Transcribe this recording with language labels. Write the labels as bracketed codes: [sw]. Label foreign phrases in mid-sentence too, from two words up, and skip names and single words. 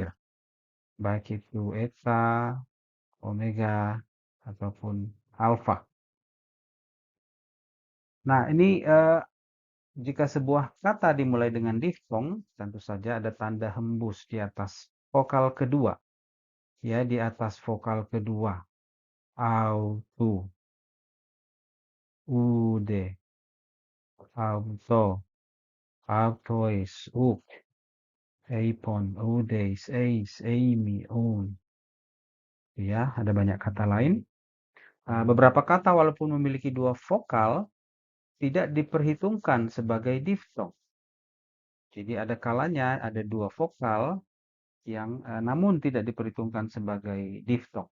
[id] Baik itu eta, omega, ataupun alfa. Nah, ini jika sebuah kata dimulai dengan diftong, tentu saja ada tanda hembus di atas vokal kedua. Ya, di atas vokal kedua. [el] Αὐτοῦ, οὐδέ, αὐτό, αὐτοῖς, οὐκ, εἶπον, οὐδείς, εἰς, εἰμί, [id] un. Ya, ada banyak kata lain. Beberapa kata walaupun memiliki dua vokal, tidak diperhitungkan sebagai diftong. Jadi ada kalanya ada dua vokal yang namun tidak diperhitungkan sebagai diftong.